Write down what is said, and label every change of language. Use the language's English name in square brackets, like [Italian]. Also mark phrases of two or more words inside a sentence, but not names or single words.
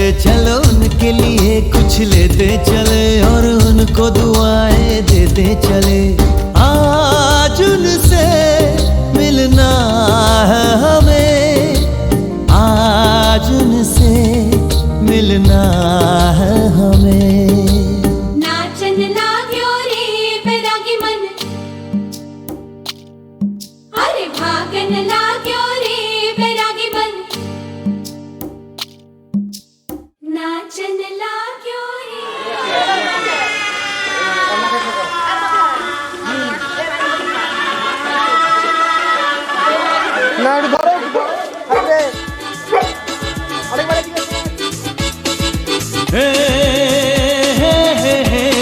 [Hindi] चलो उनके लिए कुछ लेते चले और उनको दुआएं देते चले। आज उनसे मिलना है हमें, आज उनसे मिलना है हमें। [Nepali] नाचन लाग्यो रे बैरागी मन, अरे भागन लाग्यो रे बैरागी मन। नाचन लाग्यो रे। [Bangla] না একটু ধরো আরে অনেকবার ঠিক আছে। हे हे हे हे